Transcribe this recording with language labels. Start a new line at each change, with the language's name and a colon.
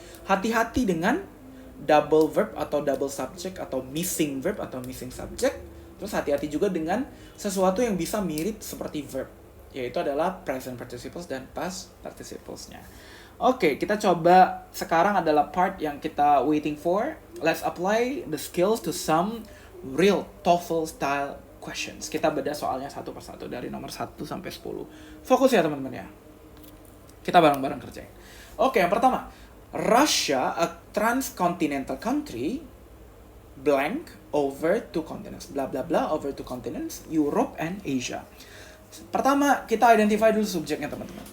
Indonesian: Hati-hati dengan double verb atau double subject atau missing verb atau missing subject. Terus hati-hati juga dengan sesuatu yang bisa mirip seperti verb, yaitu adalah present participles dan past participles-nya. Oke, kita coba sekarang adalah part yang kita
English: waiting for. Let's apply the skills to some real TOEFL style questions.
Indonesian: Kita bedah soalnya satu persatu dari nomor 1 sampai 10. Fokus ya, teman-teman ya. Kita bareng-bareng kerjain. Oke, yang pertama.
English: Russia, a transcontinental country, blank over 2 continents. Bla bla bla over 2 continents, Europe and Asia.
Indonesian: Pertama, kita identify dulu subjeknya, teman-teman.